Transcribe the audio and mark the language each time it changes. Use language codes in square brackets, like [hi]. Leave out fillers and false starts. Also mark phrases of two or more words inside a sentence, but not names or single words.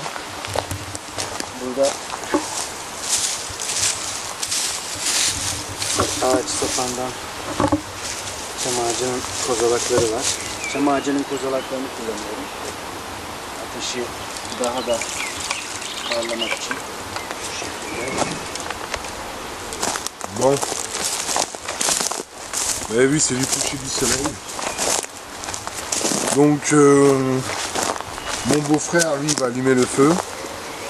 [tr] Burada ağaç sapandan çam ağacının kozalakları var. Çam ağacının kozalaklarını kullanıyorum. Ateşi daha da parlamak için. [fr] Bon. Vous avez vu, c'est du coucher du soleil. Donc, mon beau-frère, lui, va allumer le feu.